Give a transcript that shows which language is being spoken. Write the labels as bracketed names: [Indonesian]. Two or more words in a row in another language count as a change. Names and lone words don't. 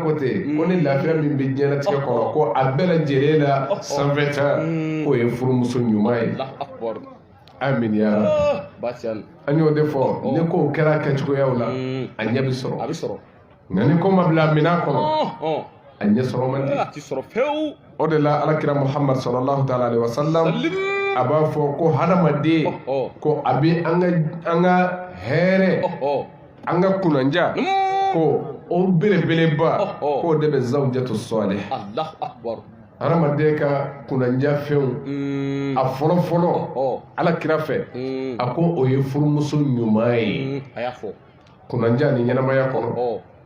[Bambara] ko ten ko ni lafiya min bɛ jɛnatigɛ kɔnɔ ko a bɛɛ lajɛlen la sanfɛta k'o ye furumuso ɲuman ye [Arabic] آمين يا ربي [Bambara] an y'o de fɔ ni kow kɛra kɛcogoyaw la a ɲɛ bɛ sɔrɔ nka ni ko ma bila minan kɔnɔ a ɲɛ sɔrɔ man di o de la alakira muhammad [Arabic] صلى الله تعالى عليه وسلم [Bambara] a b'a fɔ ko hadamaden ko a bɛ an ka hɛrɛ an ka kunanja ko o belebeleba k'o de bɛ [Arabic] زوجة صالح [Bambara] hadamaden ka kunanja fɛnw a fɔlɔfɔlɔ alakira fɛ a ko o ye furumuso ɲuman ye kunanja ni ɲɛnamaya kɔnɔ